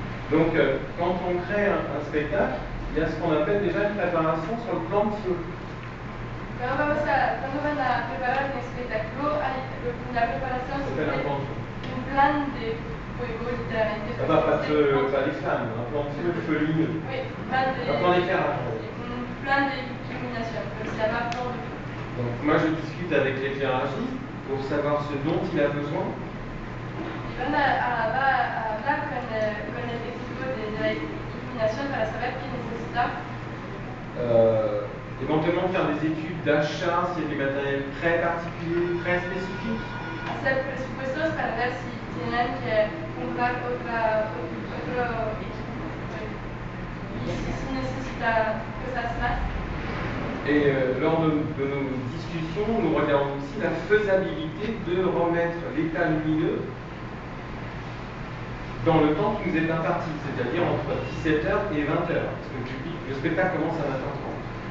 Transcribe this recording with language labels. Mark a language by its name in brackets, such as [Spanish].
[French] Donc, quand on crée un spectacle, il y a ce qu'on appelle déjà une préparation sur le plan de feu. [Spanish] Cuando van a preparar un espectáculo, hay una preparación sobre un plan de fuego, literalmente. [French] Pas les flammes, un plan de feu lumineux. Oui, un plan d'éclairage. Un plan d'illumination, comme ça va plan de feu. Donc, moi je discute avec l'éclairagiste pour savoir ce dont il a besoin. [Spanish] Van a hablar con el equipo de la iluminación para saber qué necesita [English] staff. [French] Éventuellement faire des études d'achat, s'il y a du matériel très particulier, très spécifique. [Spanish] Hacer presupuestos para ver si tienen que comprar otro equipo y si necesita cosas más. [French] Et lors de nos discussions, nous regardons aussi la faisabilité de remettre l'état lumineux dans le temps qui nous est imparti, c'est-à-dire entre 17h et 20h, parce que le spectacle commence à 20h30.